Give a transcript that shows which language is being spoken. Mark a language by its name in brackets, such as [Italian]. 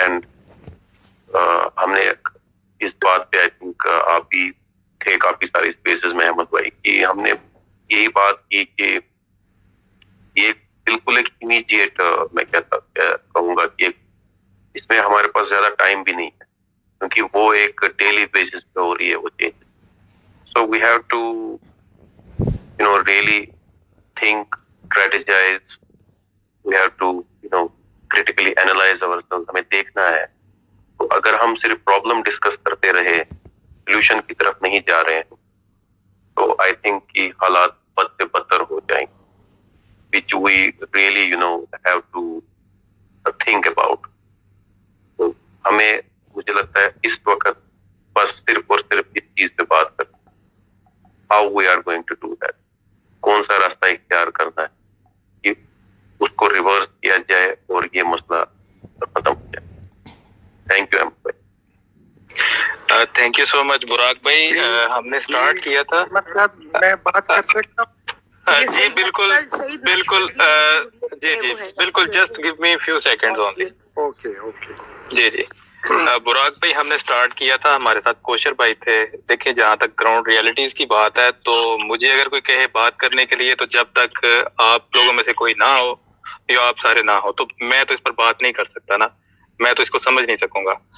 [Urdu] And ہم نے اس بات پہ [English] I think [Urdu] آپ بھی تھے کافی ساری اسپیسز میں احمد بھائی کی, ہم نے یہی بات کی کہ یہ بالکل ایک امیجیٹ میں کہوں گا کہ اس میں ہمارے پاس زیادہ ٹائم بھی نہیں ہے کیونکہ وہ ایک ڈیلی بیسس پہ ہو رہی ہے وہ change. So we have to [English] really think, strategize, we have to critically analyze ourselves. [Urdu] ہمیں دیکھنا ہے. تو اگر ہم صرف پرابلم ڈسکس کرتے رہے, سولوشن کی طرف نہیں جا رہے ہیں, تو [English] I think [Urdu] کہ حالات بد سے بدتر ہو جائیں گے, [English] which we really have to think about. [Urdu] تو ہمیں مجھے لگتا ہے اس وقت بس صرف اور صرف اس چیز پہ بات کریں, [English] how we are going to do that. [Urdu] کون سا راستہ اختیار کرنا ہے کہ اس کو ریورس کیا جائے اور یہ مسئلہ ختم ہو جائے. [English] Thank you Ahmed بھائی. Thank you so much [Urdu] براق بھائی. ہم نے اسٹارٹ کیا تھا, میں بات کر سکتا ہوں؟ جی بالکل بالکل, جی جی بالکل, [English] Just give me few seconds only. Okay okay. [Urdu] جی جی براق بھائی, ہم نے اسٹارٹ کیا تھا, ہمارے ساتھ کوشر بھائی تھے. دیکھیں جہاں تک گراؤنڈ ریئلٹیز کی بات ہے تو مجھے اگر کوئی کہے بات کرنے کے لیے تو جب تک آپ لوگوں میں سے کوئی نہ ہو یا آپ سارے نہ ہو تو میں تو اس پر بات نہیں کر سکتا نا, میں تو اس کو سمجھ نہیں سکوں گا.